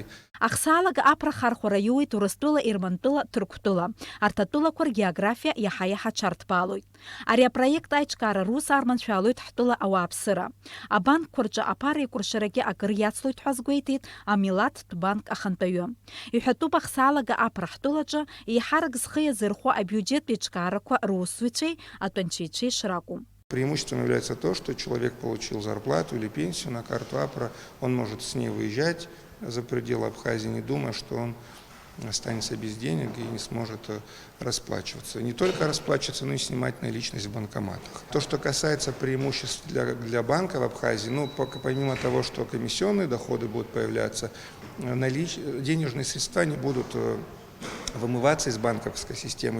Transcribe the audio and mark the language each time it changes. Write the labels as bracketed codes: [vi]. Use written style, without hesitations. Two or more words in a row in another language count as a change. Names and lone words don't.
[ab] Ахсаалага аԥра хархәара иуеит Урыстәыла, Ермантәыла, Ҭырқәтәыла. Арҭ атәылақәа ргеографиа иаҳа-иаҳа аҽарҭбаалоит. Ари апроект аиҿкаара рус арманшәалоит ҳтәыла ауааԥсыра. Абанкқәа рҿы аԥара еиқәыршарагьы акыр иацлоит ҳәа азгәеиҭеит амилаҭтә банк ахантәаҩы. Иҳәатәуп ахсаалага аԥра ҳтәылаҿы еиҳарак зхы иазырхәо абиуџьеттә еиҿкаарақәа русзуҩцәеи атәанчеицәеи шракәу. [ru] Преимуществом является то, что человек получил зарплату или пенсию на карту Апра, он может с ней выезжать за пределы Абхазии, не думая, что он останется без денег и не сможет расплачиваться. Не только расплачиваться, но и снимать наличность в банкоматах. То, что касается преимуществ для банка в Абхазии, помимо того, что комиссионные доходы будут появляться, денежные средства не будут вымываться из банковской системы.